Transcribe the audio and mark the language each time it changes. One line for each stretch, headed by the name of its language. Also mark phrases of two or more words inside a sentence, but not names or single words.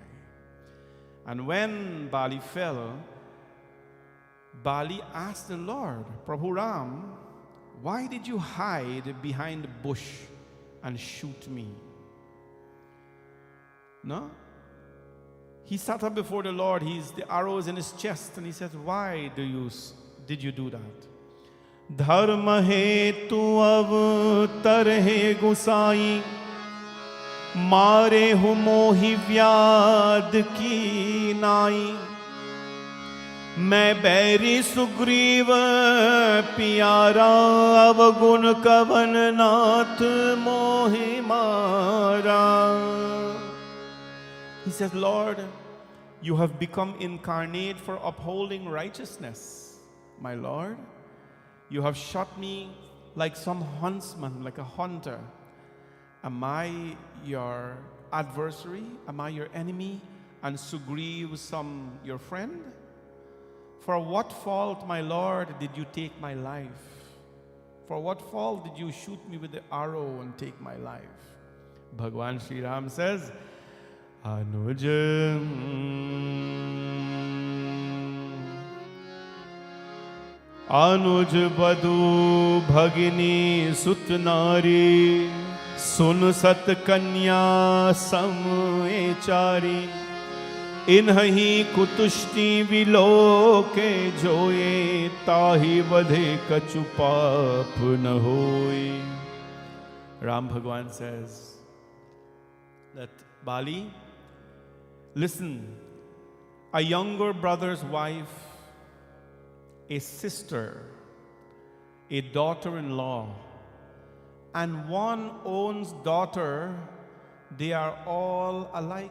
English: And when Bali fell, Bali asked the Lord, Prabhu Ram, why did you hide behind the bush and shoot me? No? He sat up before the Lord, the arrow is in his chest, and he said, why did you do that?
Awadhi: धर्म हेतु अवतार हे गुसाईं, मारे हु मोहि व्याध की नाईं, मैं बैरी सुग्रीव पियारा अवगुण कवन नाथ मोहि मारा.
English: He says, Lord, you have become incarnate for upholding righteousness. My Lord, you have shot me like some huntsman, like a hunter. Am I your adversary? Am I your enemy? And Sugriv your friend? For what fault, my Lord, did you take my life? For what fault did you shoot me with the arrow and take my life? Bhagwan Sri Ram says,
Awadhi: अनुज अनुज बडु भगिनी सुतनारी सुन सठ कन्या समेचारी इन्हीं कुतुष्टि विलोके जोए ताहि बधे कछु पाप न होए.
English: Ram Bhagwan says that, Bali, listen, a younger brother's wife, a sister, a daughter-in-law, and one owns daughter, they are all alike.